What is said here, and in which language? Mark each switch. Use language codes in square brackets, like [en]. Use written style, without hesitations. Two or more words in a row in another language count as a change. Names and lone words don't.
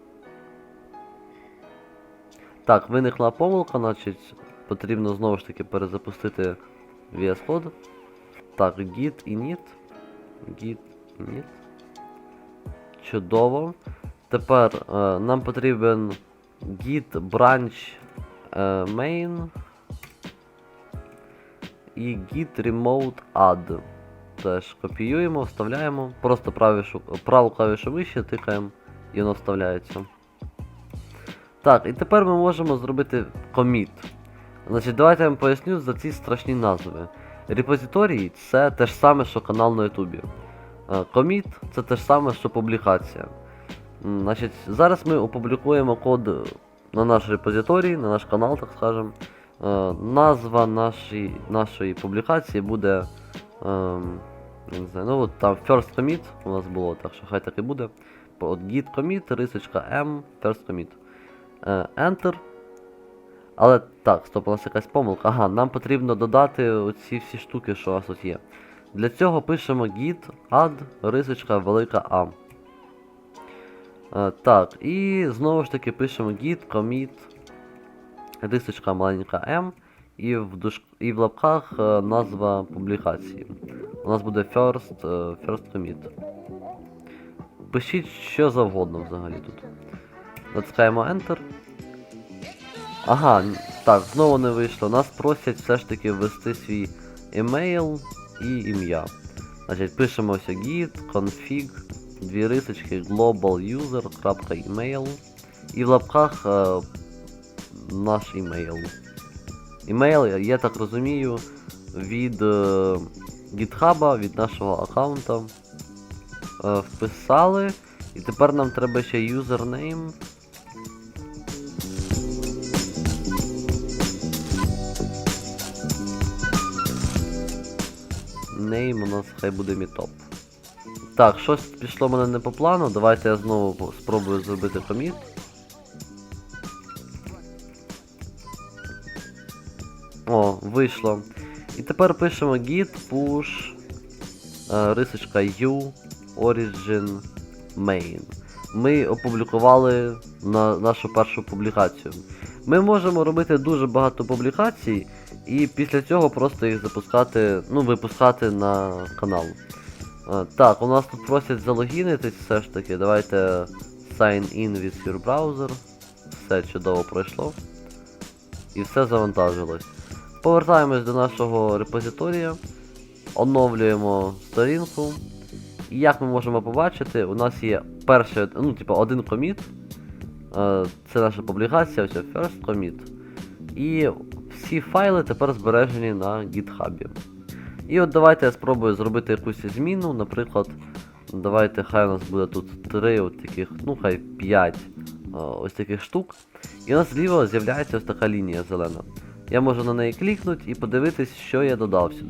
[uk] Так, виникла помилка, значить потрібно знову ж таки перезапустити VS Code. Так, [en] git init. [uk] Чудово. Тепер нам потрібен [en] git branch main [uk] і [en] git remote add. [uk] Теж копіюємо, вставляємо, просто праву клавішу вище тикаємо і воно вставляється. Так, і тепер ми можемо зробити commit. Значить, давайте я вам поясню за ці страшні назви. Репозиторій це те ж саме, що канал на ютубі. Commit це те ж саме, що публікація. Значить, зараз ми опублікуємо код на наш репозиторій, на наш канал, так скажемо. Назва нашої публікації буде Я не знаю, ну от там [en] first commit [uk] у нас було, так що хай так і буде. От [en] git commit, [uk] рисочка m, [en] first commit. [uk] Enter. Але так, стоп, у нас якась помилка. Ага, нам потрібно додати оці всі штуки, що у нас тут є. Для цього пишемо [en] git add, [uk] рисочка велика A. Так, і знову ж таки пишемо [en] git commit, [uk] рисочка маленька m, і в лапках назва публікації. У нас буде [en] first commit. [uk] Пишіть що завгодно взагалі тут. Натискаємо Enter. Ага, так, знову не вийшло. Нас просять все ж таки ввести свій емейл і ім'я. Значить, пишемо ось [en] git config, [uk] дві рисочки [en] global user.email [uk] і в лапках наш імейл. Імейл, я так розумію, від GitHub, від нашого аккаунта. Вписали. І тепер нам треба ще username. Name у нас хай буде meetup. Так, щось пішло в мене не по плану. Давайте я знову спробую зробити commit. О, вийшло. І тепер пишемо [en] git push [uk] рисочка [en] u origin main. [uk] Ми опублікували нашу першу публікацію. Ми можемо робити дуже багато публікацій і після цього просто їх запускати, ну, випускати на канал. Так, у нас тут просять залогінитись все ж таки. [en] Давайте sign in with your browser. [uk] Все чудово пройшло. І все завантажилось. Повертаємось до нашого репозиторія. Оновлюємо сторінку. І як ми можемо побачити, у нас є перший, ну, типу, один коміт. Це наша публікація, ось [en] first commit. [uk] І всі файли тепер збережені на GitHub. І от давайте я спробую зробити якусь зміну, наприклад, давайте хай у нас буде тут 3 от таких, ну хай 5 ось таких штук. І у нас зліва з'являється ось така лінія зелена. Я можу на неї клікнути і подивитись, що я додав сюди.